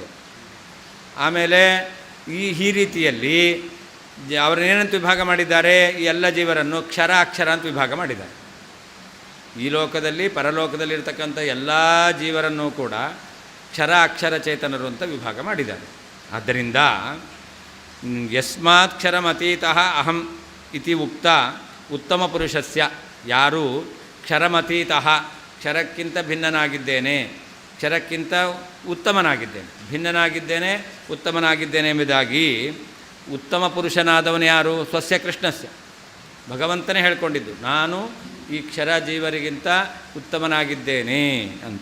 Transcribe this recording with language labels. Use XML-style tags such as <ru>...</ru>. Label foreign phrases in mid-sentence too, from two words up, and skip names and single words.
<kn>ಆಮೇಲೆ ಈ ರೀತಿಯಲ್ಲಿ ಅವರನ್ನೇನಂತ ವಿಭಾಗ ಮಾಡಿದ್ದಾರೆ? ಈ ಎಲ್ಲ ಜೀವರನ್ನು ಕ್ಷರ ಅಕ್ಷರ ಅಂತ ವಿಭಾಗ ಮಾಡಿದ್ದಾರೆ. ಈ ಲೋಕದಲ್ಲಿ ಪರಲೋಕದಲ್ಲಿರ್ತಕ್ಕಂಥ ಎಲ್ಲ ಜೀವರನ್ನು ಕೂಡ ಕ್ಷರ ಅಕ್ಷರ ಚೇತನರು ಅಂತ ವಿಭಾಗ ಮಾಡಿದ್ದಾರೆ. ಆದ್ದರಿಂದ</kn> <sa>ಯಸ್ಮಾತ್ ಕ್ಷರಮತೀತಃ ಅಹಂ ಇತಿ ಉಕ್ತ ಉತ್ತಮ ಪುರುಷಸ್ಯ,</sa> <kn>ಯಾರು ಕ್ಷರಮತೀತಃ ಕ್ಷರಕ್ಕಿಂತ ಭಿನ್ನನಾಗಿದ್ದೇನೆ, ಕ್ಷರಕ್ಕಿಂತ ಭಿನ್ನನಾಗಿದ್ದೇನೆ ಉತ್ತಮನಾಗಿದ್ದೇನೆ ಎಂಬುದಾಗಿ ಉತ್ತಮ ಪುರುಷನಾದವನು ಯಾರು?</kn> <sa>ಸ್ವಸ್ಯ ಕೃಷ್ಣಸ್ಯ,</sa> <kn>ಭಗವಂತನೇ ಹೇಳ್ಕೊಂಡಿದ್ದು, ನಾನು ಈ ಕ್ಷರ ಜೀವರಿಗಿಂತ ಉತ್ತಮನಾಗಿದ್ದೇನೆ ಅಂತ.</kn>